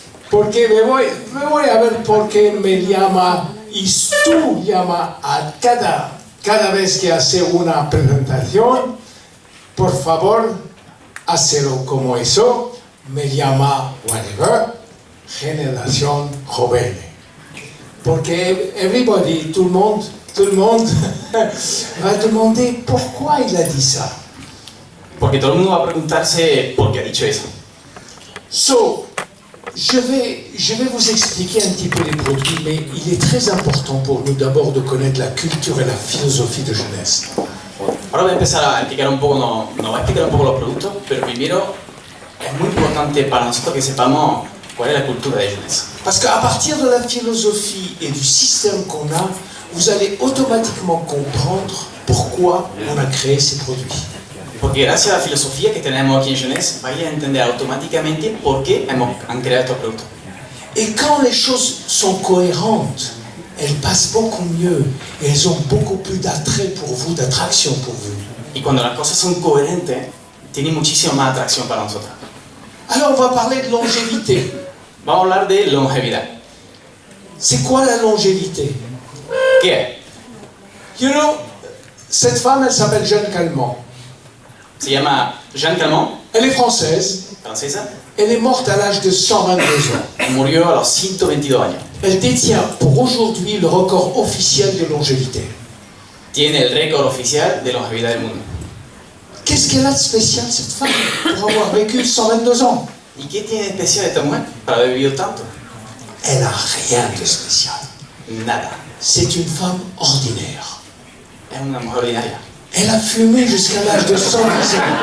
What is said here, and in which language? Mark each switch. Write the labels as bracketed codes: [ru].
[es] Porque me voy a ver por qué me llama y tú llama a cada vez que hace una presentación. Por favor, hazlo como eso. Me llama [en] whatever, [es] generación joven. Porque [fr] tout le monde va demander pourquoi il a dit ça. [es] Porque todo el mundo va a preguntarse por qué ha dicho eso. [en] So, [fr] je vais vous expliquer un petit peu les produits, mais il est très important pour nous d'abord de connaître la culture et la philosophie de jeunesse. [es] Ahora voy a empezar a explicar un poco, nos va a explicar un poco los productos, pero primero es muy importante para nosotros que sepamos cuál es la cultura de jeunesse. [fr] Parce qu'à partir de la philosophie et du système qu'on a, vous allez automatiquement comprendre pourquoi on a créé ces produits. [es] Porque gracias a la filosofía que tenemos aquí en Jeunesse, vais a entender automáticamente por qué han creado estos productos. [fr] Et quand les choses sont cohérentes, elles passent beaucoup mieux et elles ont beaucoup plus d'attrait pour vous, d'attraction pour vous. [es] Y cuando las cosas son coherentes, tienen muchísima más atracción para nosotros. [fr] Alors on va parler de longévité. [es] Vamos a hablar de longevidad. [fr] C'est quoi la longévité? [es] ¿Qué es? [en] You know, [fr] cette femme, elle s'appelle Jeanne Calment. [es] Se llama Jeanne Calment. [fr] Elle est française. [es] Francesa. [fr] Elle est morte à l'âge de 122 ans. [es] Murió a los 122 años. [fr] Elle détient pour aujourd'hui le record officiel de longévité. [es] Tiene el récord oficial de longevidad del mundo. [fr] Qu'est-ce qu'elle a de spécial, cette femme, pour avoir vécu 122 ans? [es] ¿Y qué tiene especial esta mujer para haber vivido tanto? [fr] Elle n'a rien de spécial. [es] Nada. [fr] c'est une femme ordinaire. [es] Es una mujer ordinaria. [fr] Elle a fumé jusqu'à l'âge de 110 ans.